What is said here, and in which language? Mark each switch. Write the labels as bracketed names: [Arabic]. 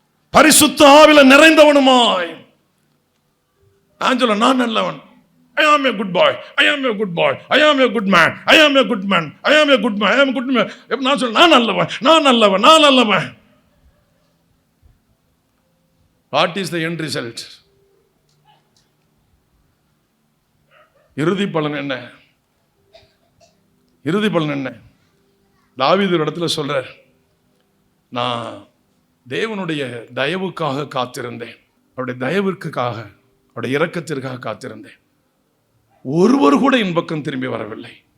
[Tamil] பரிசுத்த ஆவியில நிறைந்தவனுமாய். நான் நல்லவன், [English] I am a good boy, I am a good boy, I am a good man, I am a good man, I am a good man, I am a good man. [Tamil] நான் சொல்ல நான் நல்லவன், நான் நல்லவன், நான் நல்லவன். [English] What is the end result? [Tamil] இறுதி பலன் என்ன? இறுதி பலன் என்ன? தாவீது ஒரு இடத்துல சொல்றார், நான் தேவனுடைய தயவுக்காக காத்திருந்தேன், அவருடைய தயவிற்காக, அவருடைய இரக்கத்திற்காக காத்திருந்தேன், ஒருவர் கூட என் பக்கம் திரும்பி வரவில்லை.